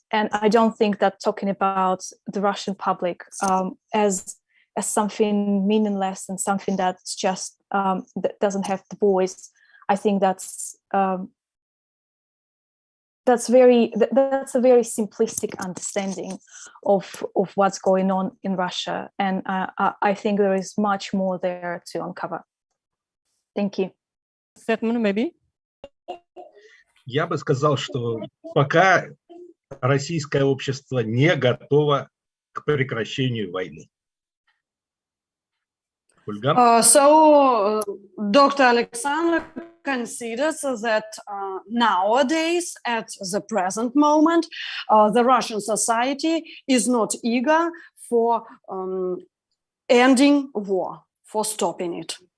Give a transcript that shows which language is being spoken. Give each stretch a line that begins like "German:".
English: And I don't think that talking about the Russian public as something meaningless and something that's just that doesn't have the voice, I think that's a very simplistic understanding of what's going on in Russia. And I think there is much more there to uncover. Thank you. Statement, maybe?
Russian: Я бы сказал, что пока российское общество не готово к прекращению войны.
English: So Dr. Alexander considers that nowadays, at the present moment, the Russian society is not eager for ending war, for stopping it.